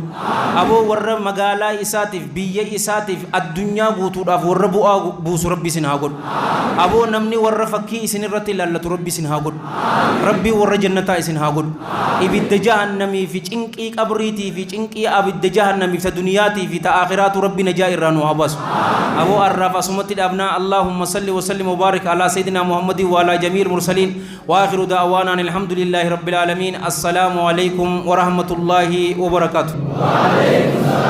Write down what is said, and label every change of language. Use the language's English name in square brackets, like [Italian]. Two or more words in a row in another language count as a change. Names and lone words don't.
[Oromo] aboo warra magaalaa isaatiif biyya isaatiif addunyaa guutuudhaaf warra bu'aa buusu rabbi isin haa godhu aboo namni warra fakkii isin irratti ilaallatu rabbi isin haa godhu rabbii warra jannataa isin haa godhu ibidda jahannamii fi cinqii qabriitii fi cinqii abidda jahannamii fi duniyaatii fi ta akhiraatu rabbi najaa irraa nu haa baasu aboo arraaf asumatti dhaabnaa [Arabic] اللهم صل وسلم وبارك على سيدنا محمد وعلى جميع المرسلين وآخر دعوانا الحمد لله رب العالمين السلام عليكم ورحمة الله وبركاته